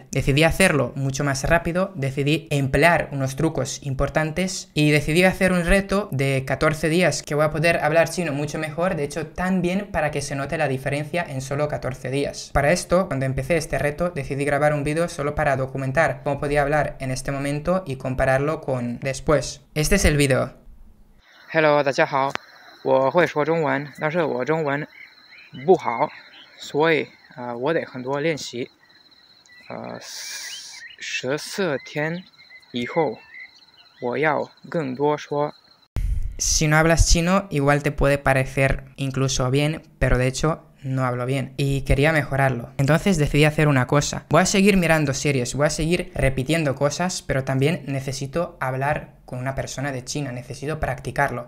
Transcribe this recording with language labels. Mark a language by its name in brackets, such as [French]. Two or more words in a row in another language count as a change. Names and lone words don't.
[Spanish] Decidí hacerlo mucho más rápido, decidí emplear unos trucos importantes y decidí hacer un reto de 14 días que voy a poder hablar chino mucho mejor, de hecho tan bien para que se note la diferencia en solo 14 días. Para esto, cuando empecé este reto, decidí grabar un vídeo solo para documentar cómo podía hablar en este momento y compararlo con después. Este es el vídeo. [Chinese] Hello， 大家好，我会说中文，但是我中文不好，所以我得很多练习。14天以后我要更多说。 [Spanish] Si no hablas chino, igual te puede parecer incluso bien, pero de hecho no hablo bien y quería mejorarlo. Entonces decidí hacer una cosa. Voy a seguir mirando series, voy a seguir repitiendo cosas, pero también necesito hablar con una persona de China, necesito practicarlo.